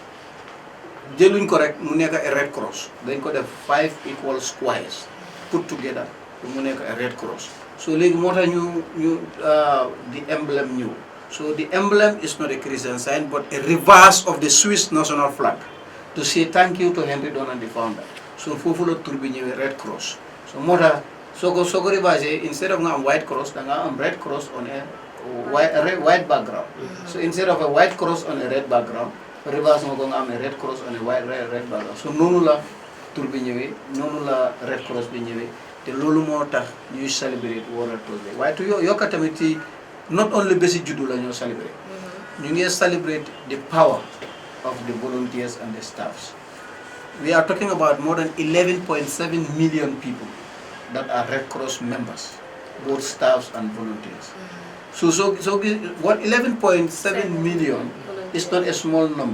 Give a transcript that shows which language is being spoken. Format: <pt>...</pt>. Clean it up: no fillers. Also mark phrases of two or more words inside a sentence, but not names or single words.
<wo>jëluñ ko rek mu nekk</wo> <en>a red cross</en> <wo>dañ ko def</wo> <en>5 equal squares put together</en> <wo>mu nekk</wo> <en>a red cross so</en> <wo>léegi moo tax ñu</wo> <en>the emblem ñëw so the emblem is not a Christian sign but a reverse of the Swiss national flag to say thank you to Henry Donner the founder so</en> <wo>foofu la tur bi ñëwee</wo> <en>red cross so</en> <wo>moo tax soo ko reversé</wo> <en>instead of</en> <wo>nga am</wo> <en>white cross</en> <wo>da nga am</wo> <en>red cross on a white background so instead of a white cross on a red background reverse</en> <wo>nga ko nga am</wo> <en>a red cross on a red background so</en> <wo>noonu la tur bi ñëwee noonu la red cross bi ñëwee te loolu moo tax ñuy</wo> <en>celebrate World Red Cross Day</en> <wo>waaye tu yokka tamit ci</wo> <en>not only</en> <wo>bési juddu la ñoo</wo> <en>celebrate</en> <wo>ñu ngi</wo> <en>celebrate the power of the volunteers and the staffs we are talking about more than 11.7 million people that are Red Cross members, both staffs and volunteers. So what 11.7 million is not a small number.</en>